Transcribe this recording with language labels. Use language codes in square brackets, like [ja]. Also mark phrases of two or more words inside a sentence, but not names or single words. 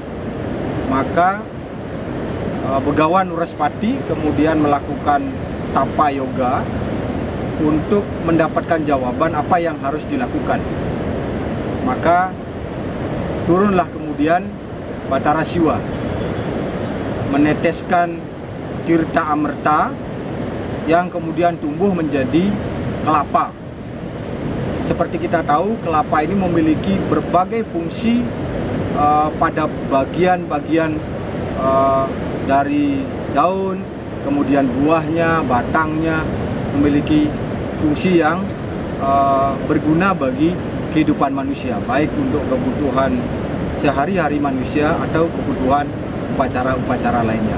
[id] Maka Begawan Urespati kemudian melakukan tapa yoga untuk mendapatkan jawaban apa yang harus dilakukan. Maka turunlah kemudian Batara Siwa meneteskan tirta amerta yang kemudian tumbuh menjadi kelapa. Seperti kita tahu, kelapa ini memiliki berbagai fungsi pada bagian-bagian dari daun, kemudian buahnya, batangnya memiliki fungsi yang berguna bagi kehidupan manusia, baik untuk kebutuhan sehari-hari manusia atau kebutuhan upacara-upacara lainnya.